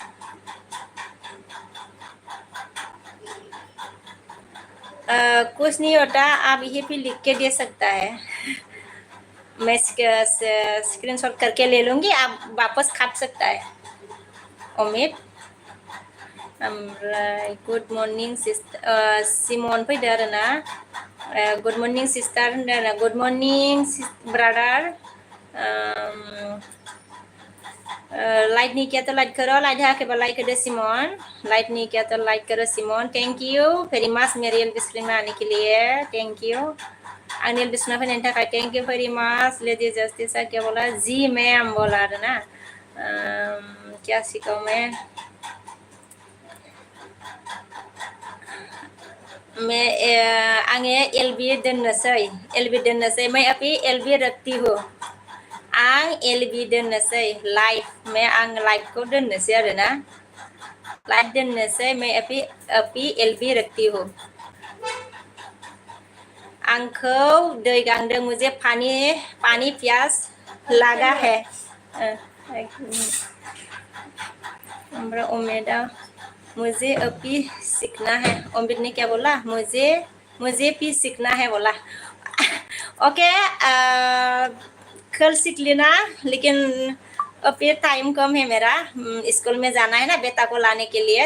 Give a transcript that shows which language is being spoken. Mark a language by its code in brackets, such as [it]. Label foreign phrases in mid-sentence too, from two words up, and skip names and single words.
[hi] कुछ नहीं होता, आप ये भी लिख के दे सकता है। मैं स्क्रीनशॉट करके ले लूँगी, आप वापस काट सकता है। [brx] उम्मीद, [en] good morning sister, [brx] सिमोन फैदो आरो ना। [en] good morning sister [brx] होनदों आरो, [en] good morning brother. [hi] लाइक नहीं किया तो लाइक करो, [brx] लाइक हायाखैबा लाइक होदो सिमोन। [hi] लाइक नहीं किया तो लाइक करो सिमोन। [en] thank you very much [hi] मेरे एलबी स्क्रीन में आने के लिए, [en] thank you. [brx] आंनि एलबी स्क्रीन फैनायनि थाखाय [en] thank you very much. [hi] लेडी जस्टिस क्या बोला, जी मैम बोला [brx] आरो ना। [hi] क्या सिखाऊं मैं [brx] आङो एलबी दोननोसै [hi] मैं अभी एलबी रखती हूँ। [brx] आं एलबी दोननोसै लाइफ मैं आं लाइफखौ दोननोसै आरो ना, लाइफ दोननोसै [hi] मैं अभी एलबी रखती हूँ। [brx] आंखौ दै गांदों, [hi] मुझे पानी प्यास लगा है। ओमफ्राय उमेदा, मुझे अभी सीखना है। उम्मीद ने क्या बोला, मुझे भी सीखना है बोला। ओके, कल सीख लेना, लेकिन अभी टाइम कम है मेरा, स्कूल में जाना है ना बेटा को लाने के लिए।